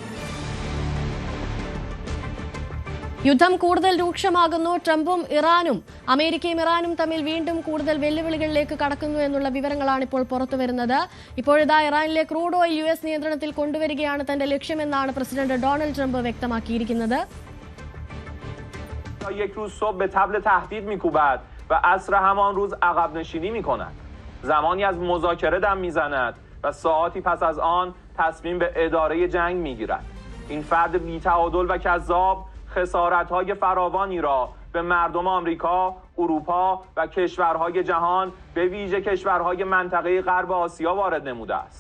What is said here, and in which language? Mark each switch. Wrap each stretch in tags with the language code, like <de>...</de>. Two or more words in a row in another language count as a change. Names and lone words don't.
<ml>യുദ്ധം കൂടുതൽ രൂക്ഷമാകുന്നു. ട്രംപും അമേരിക്കയും ഇറാനും തമ്മിൽ വീണ്ടും കൂടുതൽ വെല്ലുവിളികളിലേക്ക് കടക്കുന്നു എന്നുള്ള വിവരങ്ങളാണ് ഇപ്പോൾ പുറത്തുവരുന്നത്. ഇപ്പോഴിതാ ഇറാനിലെ</ml> <en>crude oil</en> <ml>US നിയന്ത്രണത്തിൽ കൊണ്ടുവരികയാണ് തന്റെ ലക്ഷ്യമെന്നാണ് പ്രസിഡന്റ് ഡൊണാൾഡ് ട്രംപ് വ്യക്തമാക്കിയിരിക്കുന്നത്.</ml> <fa>یک روز صبح به طبل تهدید میکوبد و عصر همان روز عقب نشینی میکند. زمانی از مذاکره دم میزند و ساعاتی پس از آن تصمیم به اداره جنگ میگیرد. این فرد بی‌تعادل و کذاب خسارت‌های فراوانی را به مردم آمریکا، اروپا و کشورهای جهان به ویژه کشورهای منطقه غرب آسیا وارد نموده است.</fa>